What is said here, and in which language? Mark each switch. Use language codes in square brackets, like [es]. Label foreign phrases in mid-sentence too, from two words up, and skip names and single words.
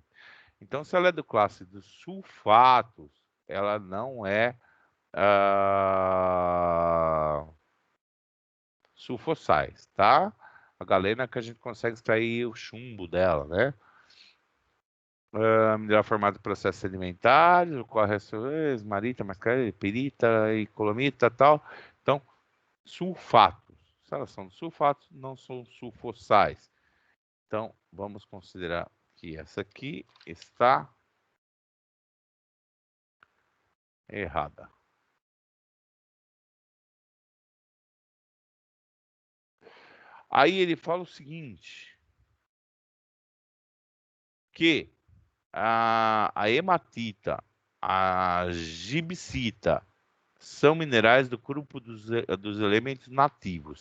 [pt] Então, se ela é da classe dos sulfatos, ela não é sulfossais, tá? A galena que a gente consegue extrair o chumbo dela, né? Mineral formado de processos sedimentares, ocorre esmarita, mascarita, pirita e colomita, tal. Então, sulfatos. Se elas são sulfatos, não são sulfossais. Então, vamos considerar que essa aqui está errada. Aí ele fala o seguinte, que a hematita, a gibsita, são minerais do grupo dos elementos nativos.